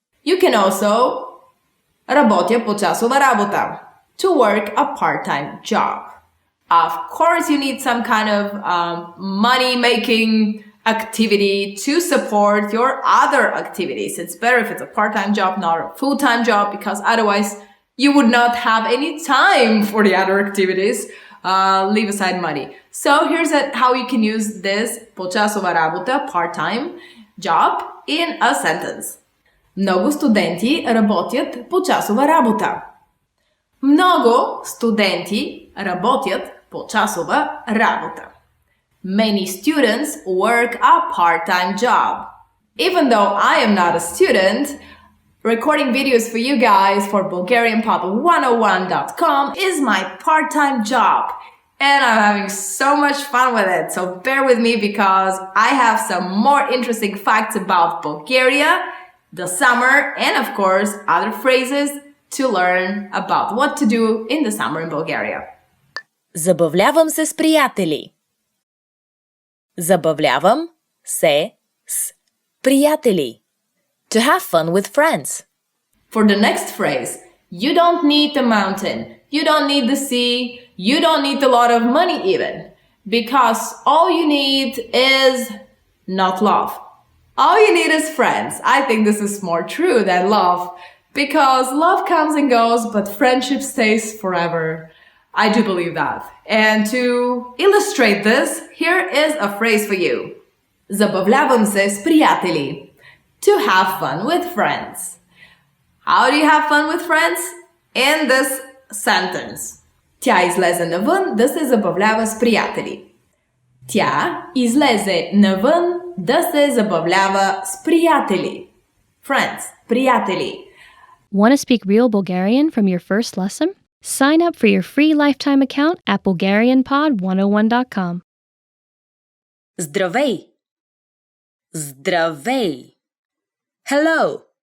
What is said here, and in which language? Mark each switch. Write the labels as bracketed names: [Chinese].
[English] You can also [Bulgarian] работя по часова работа. [English] To work a part-time job. Of course, you need some kind of money-making activity to support your other activities. It's better if it's a part-time job, not a full-time job, because otherwise You would not have any time for the other activities. Leave aside money. So here's how you can use this [Bulgarian] почасова работа, [English] part-time job, in a sentence. [Bulgarian] Много студенти работят почасова работа. Много студенти работят почасова работа. [English] Many students work a part-time job. Even though I am not a student, recording videos for you guys for BulgarianPop101.com is my part-time job. And I'm having so much fun with it. So bear with me because I have some more interesting facts about Bulgaria, the summer, and of course, other phrases to learn about what to do in the summer in Bulgaria. [Bulgarian] Забавлявам се с приятели. Забавлявам се с приятели. [English] To have fun with friends. For the next phrase, you don't need a mountain, you don't need the sea, you don't need a lot of money even, because all you need is not love. All you need is friends. I think this is more true than love, because love comes and goes, but friendship stays forever. I do believe that. And to illustrate this, here is a phrase for you. [Bulgarian] Забавлявам се с приятели. [English] To have fun with friends. How do you have fun with friends? In this sentence. [Bulgarian] Тя излезе навън да се забавлява с приятели. Тя излезе навън да се забавлява с приятели. [English] Friends, приятели. Want to speak real Bulgarian from your first lesson? Sign up for your free lifetime account at BulgarianPod101.com. [Bulgarian] Здравей! Здравей! Hello!